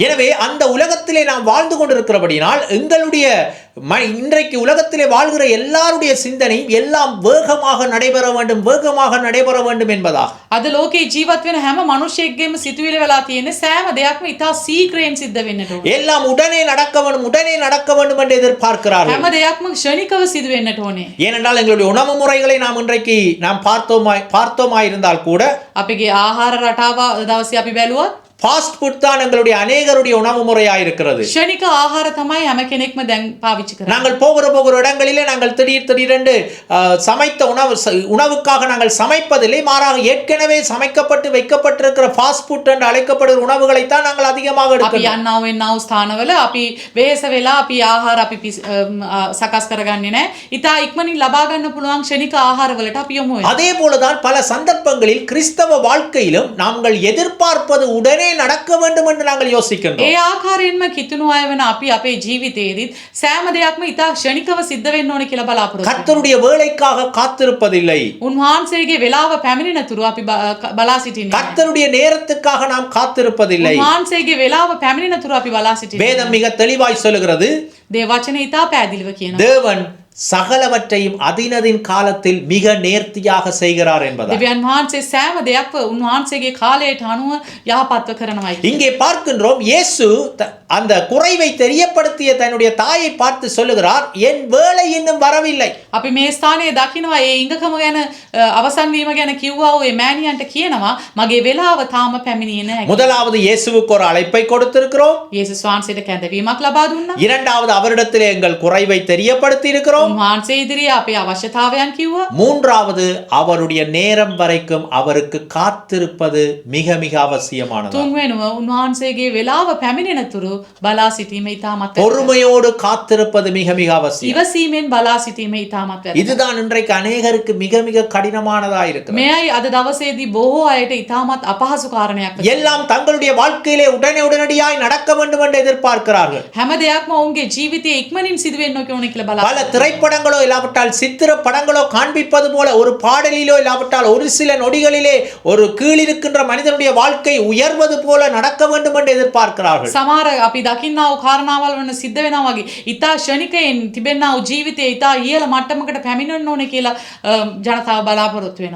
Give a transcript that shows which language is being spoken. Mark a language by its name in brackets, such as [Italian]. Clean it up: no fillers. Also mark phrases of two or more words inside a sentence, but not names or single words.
[Tamil] எனவே அந்த உலகத்திலே நாம் வாழ்ந்து கொண்டிருக்கிறபடினால் எங்களுடைய இன்றைக்கு உலகத்திலே வாழ்கிற எல்லாருடைய சிந்தனையும் எல்லாம் வேகமாக நடைபெற வேண்டும் என்பதாக. [Sinhala] අද ලෝකේ ජීවත් වෙන හැම මිනිසෙක්ගේම සිතුවිලි වෙලා තියෙන්නේ සෑම දෙයක්ම ඉතා සීක්‍රයෙන් සිද්ධ වෙන්නට ඕනේ. [Tamil] எல்லாம் உடனே நடக்க வேண்டும் என்று எதிர்பார்க்கிறார்கள். [Sinhala] හැම දෙයක්ම ක්ෂණිකව සිදු වෙන්නට ඕනේ. [Tamil] ஏனென்றால் எங்களுடைய உணவு முறைகளை நாம் இன்றைக்கு பார்த்தோமாய் இருந்தால் கூட, [Sinhala] අපගේ ආහාර රටාව දවසේ අපි බැලුවොත් [English] fast food [Tamil] தான் எங்களுடைய அநேகருடைய உணவு முறையாக இருக்கிறது. [Sinhala] க்ஷணிක ආහාර තමයි හැම කෙනෙක්ම දැන් පාවිච්චි කරන්නේ. [Tamil] நாங்கள் போகிற இடங்களிலே நாங்கள் திடீரென்று சமைத்த உணவுக்காக நாங்கள் சமைப்பதில்லை, மாறாக ஏற்கனவே சமைக்கப்பட்டு வைக்கப்பட்டிருக்கிற [English] fast food [Tamil] என்று அழைக்கப்படுகிற உணவுகளை தான் நாங்கள் அதிகமாக [Sinhala] අපි [Tamil] எடுக்கிறோம். [Sinhala] යන්නව වෙන්නව ස්ථානවල අපි වෙහෙස වෙලා අපි ආහාර අපි සකස් කරගන්නේ නැහැ. ඉතා ඉක්මනින් ලබා ගන්න පුළුවන් ක්ෂණික ආහාර වලට අපි යොමු වෙනවා. [Tamil] அதே போலதான் பல சந்தர்ப்பங்களில் கிறிஸ்தவ வாழ்க்கையிலும் நாங்கள் எதிர்பார்ப்பது உடனே நடக்க வேண்டும் என்று நாங்கள் யோசிக்கின்றோம். [Sinhala] ඒ ආකාරයෙන්ම කිතුණු අය වෙන අපි අපේ ජීවිතයේදීත් සෑම දෙයක්ම ඉතා ක්ෂණිකව සිද්ධ වෙන්න ඕනේ කියලා බලාපොරොත්තු වෙනවා. [Tamil] கர்த்தருடைய வேலைக்காக காத்திருப்பதில்லை. [Sinhala] උන්වහන්සේගේ වෙලාව පැමිණෙන තුරු අපි බලා සිටින්නේ. [Tamil] கர்த்தருடைய நேரத்துக்காக நாம் காத்திருப்பதில்லை. [Sinhala] උන්වහන්සේගේ වෙලාව පැමිණෙන තුරු අපි බලා සිටින්නේ. [Tamil] வேதம் மிக தெளிவாய் சொல்லுகிறது, [Sinhala] දේවචනේ ඉතා පැහැදිලිව කියනවා. [Tamil] தேவன் சகலவற்றையும் அதினதின் காலத்தில் மிக நேர்த்தியாக செய்கிறார் என்பதால். [Sinhala] දෙවියන් වහන්සේ සෑම දෙයක්ම උන්වහන්සේගේ කාලයට අනුව යහපත්ව කරනවායි. [Tamil] இங்கே பார்க்கின்றோம், இயேசு அந்த குறைவை தெரியப்படுத்திய தன்னுடைய தாயை பார்த்து சொல்லுகிறார், என் வேளை இன்னும் வரவில்லை. [Sinhala] අපි මේ ස්ථානයේ දකිනවා ඒ ඉඟකම ගැන අවසන් වීම ගැන කිව්වා වූ ඒ මෑණියන්ට කියනවා මගේ වෙලාව තාම පැමිණියේ නැහැ. [Tamil] முதலாவது இயேசுவுக்கு ஒரு அழைப்பை கொடுத்திருக்கிறோம். [Sinhala] යේසුස් වහන්සේට කැඳවීමක් ලබා දුන්නා. [Tamil] இரண்டாவது அவரிடத்திலே எங்கள் குறைவை தெரியப்படுத்தி இருக்கிறோம். [Sinhala] උන්වහන්සේ ඉදිරියේ අපේ අවශ්‍යතාවයන් කිව්වා. [Tamil] மூன்றாவது அவருடைய நேரம் வரைக்கும் அவருக்கு காத்திருப்பது மிக மிக அவசியமானது. [Sinhala] තුන්වෙනුව උන්වහන්සේගේ වෙලාව පැමිණෙන තුරු බලා සිටීම ඉතාමත් [Tamil] பொறுமையோடு காத்திருப்பது மிக மிக அவசியம். [Sinhala] ඉවසීමෙන් බලා සිටීම ඉතාමත් වැදගත්. [Tamil] இதுதான் இன்றைக்கு அநேகருக்கு மிக மிக கடினமானதா இருக்கு. [Sinhala] මෙයයි අද දවසේදී බොහෝ අයට ඉතාමත් අපහසු කාරණයක්. [Tamil] எல்லாம் தங்களுடைய வாழ்க்கையிலே உடனடியாய் நடக்க வேண்டும் என்று எதிர்பார்க்கிறார்கள். [Sinhala] හැම දෙයක්ම ඔවුන්ගේ ජීවිතයේ ඉක්මනින් සිදු වෙන්න ඕනේ කියලා බලා. [Tamil] பல திரைப்படங்களோ இல்லாவிட்டால் சித்திர படங்களோ காண்பிப்பது போல ஒரு பாடலிலோ இல்லாவிட்டால் ஒரு சில நொடிகளிலே ஒரு கீழிருக்கின்ற மனிதனுடைய வாழ்க்கை உயர்வது போல நடக்க வேண்டும் என்று எதிர்பார்க்கிறார்கள். [Sinhala] සමහර අපි දකින්නා වූ කාරණාවල් වන සිද්ධ වෙනවා වගේ ඉතා ක්ෂණිකයෙන් තිබෙනා වූ ජීවිතයේ ඉතා ඉහළ මට්ටමකට පැමිණෙන්න ඕනේ කියලා ජනතාව බලාපොරොත්තු වෙනවා.